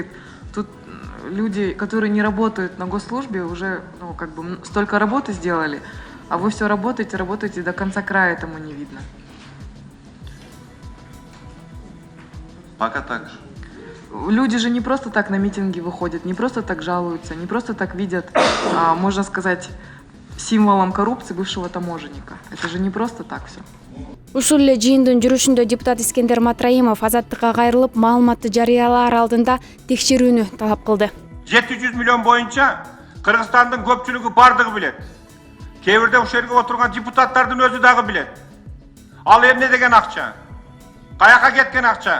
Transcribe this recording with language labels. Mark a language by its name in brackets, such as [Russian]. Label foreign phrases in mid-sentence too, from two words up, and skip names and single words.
[Russian] Тут люди, которые не работают на госслужбе, уже как бы столько работы сделали, а вы все работаете, до конца края этому не видно. Пока так же. Люди же не просто так на митинги выходят, не просто так жалуются, не просто так видят, можно сказать, символом коррупции бывшего таможенника. Это же не просто так все. [Kyrgyz] Ушул эле жыйындын жүрүшүндө депутат Искендер Матраимов азаттыкка кайрылып, маалыматты жарыялаар алдында текшерүүнү талап кылды. 700 миллион боюнча Кыргызстандын көпчүлүгү бардыгы билет. Кээ бирде ушул жерге отурган депутаттардын өзү дагы билет. Ал эмне деген акча? Каяка кеткен акча?